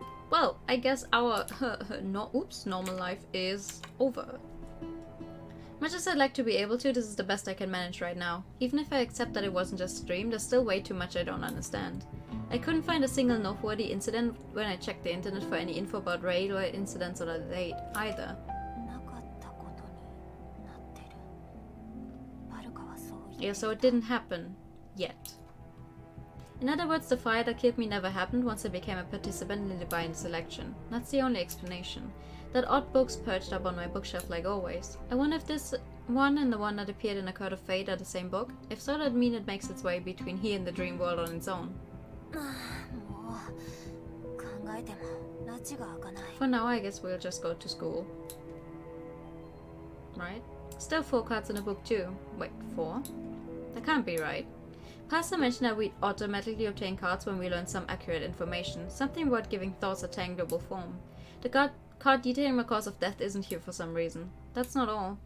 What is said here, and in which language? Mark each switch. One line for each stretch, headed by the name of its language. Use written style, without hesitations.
English: Well, I guess our normal life is over. Much as I'd like to be able to, this is the best I can manage right now. Even if I accept that it wasn't just a dream, there's still way too much I don't understand. I couldn't find a single noteworthy incident when I checked the internet for any info about railway incidents or the date either.
Japanese: なかったことになってるバルカはそう言って
English: Yeah, so it didn't happen. Yet. In other words, the fire that killed me never happened once I became a participant in the divine selection. That's the only explanation. That odd book's perched up on my bookshelf like always. I wonder if this one and the one that appeared in A Code of Fate are the same book? If so, that'd mean it makes its way between here and the dream world on its own.
Japanese: もう考えても拉致が開かない
English: For now, I guess we'll just go to school. Right? Still 4 cards in a book too. Wait, 4? That can't be right. Pastor mentioned that we'd automatically obtain cards when we learn some accurate information. Something about giving thoughts a tangible form. The card detailing my cause of death isn't here for some reason. That's not all.